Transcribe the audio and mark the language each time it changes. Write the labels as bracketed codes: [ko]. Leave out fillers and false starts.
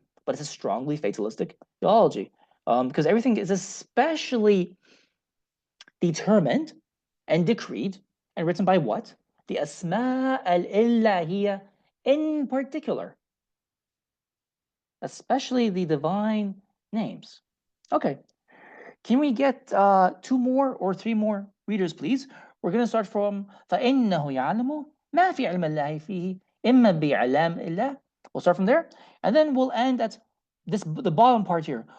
[en] But it's a strongly fatalistic theology, because everything is especially determined and decreed and written by what? The Asma al-Illahiyya in particular. especially the divine names. Okay, can we get 2 more or 3 more readers, please? We're going to start from [ar] فإنه يعلم ما في علم الله فيه إما بإعلام الله. [en] We'll start from there, and then we'll end at the bottom part here.